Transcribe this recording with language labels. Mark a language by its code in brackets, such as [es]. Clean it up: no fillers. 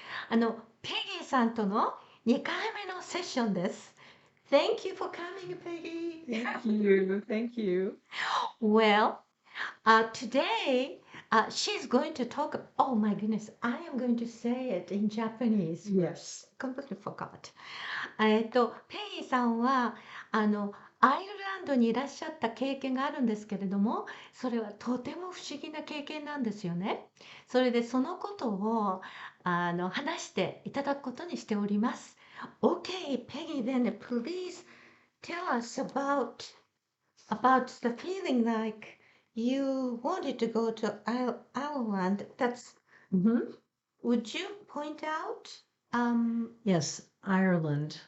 [ja] ペギーさんとの2回目のセッションです。 [en] Thank you for coming, Peggy. Thank you. Thank you. Well, today she's going to talk. Oh my goodness, I am going to say it in Japanese. Yes. Completely forgot. [ja] ペギーさんは、アイルランドにいらっしゃった経験があるんですけれども、それはとても不思議な経験なんですよね。それでそのことを、話していただくことにしております。 [en] Okay, Peggy, then please tell us about the feeling like you wanted to go to Ireland. That's, Hmm. would you point out? Yes, Ireland